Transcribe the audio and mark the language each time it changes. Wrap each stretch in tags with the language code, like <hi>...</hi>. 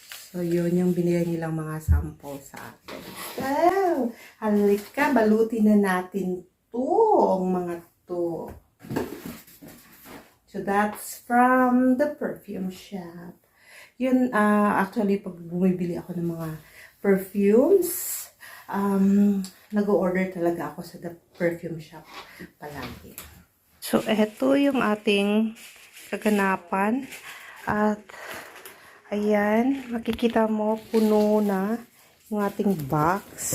<tl>So, yun yung binigay nilang mga sample sa atin. Oh, halika, balutin na natin ang mga to.</tl> <en>So, that's from the perfume shop.</en> <tl>Yun, actually, pag bumibili ako ng mga perfumes, nag-order talaga ako sa the perfume shop palagi. So, eto yung ating kaganapan. At, ayan, makikita mo, puno na yung ating box.</tl>